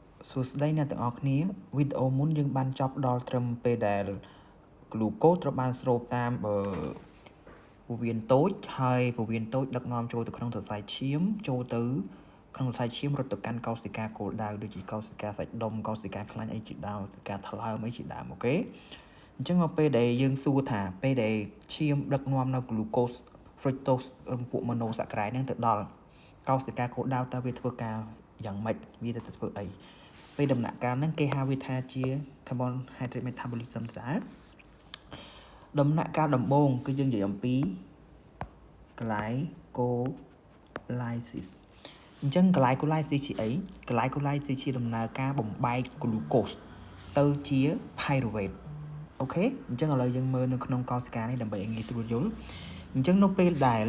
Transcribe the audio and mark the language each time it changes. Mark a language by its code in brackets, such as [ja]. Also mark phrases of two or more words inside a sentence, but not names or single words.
[km] សួស្តីអ្នកទាំងអស់គ្នាវីដេអូមុនយើងបានចប់ដល់ត្រឹមពេលដែល glucose ត្រូវបានស្រូបតាមពោះវៀនតូចហើយពោះវៀនតូចដឹក នាំចូលទៅក្នុងសរសៃឈាមចូលទៅក្នុងសរសៃឈាមរត់ទៅកាន់កោសិកាគោលដៅដូចជាកោសិកាសាច់ដុំកោសិកាខ្លាញ់អីជាដើមកោសិកាថ្លើមអីជាដើមអូខេអញ្ចឹងមកពេលដែលយើងសួរថាពេលដែលឈាមដឹកនាំនៅ [en] glucose fructose [km] ពួក monosaccharide ហ្នឹងទៅដល់កោសិកាគោលដៅតើវាធ្វើការយ៉ាងម៉េចវាទៅធ្វើអីពេលដំណាក់កាលហ្នឹងគេហៅវាថាជា [en] carbohydrate metabolism [km] ដែរដំណាក់កាលដំបូងគឺយើងនិយាយអំពី glycolysis អញ្ចឹង glycolysis ជាអី glycolysis ជាដំណើរការបំបែក glucose ទៅជា pyruvate អូខេអញ្ចឹងឥឡូវយើងមើលនៅក្នុងកោសិកានេះដើម្បីឲ្យងាយស្រួលយល់អញ្ចឹងនៅពេល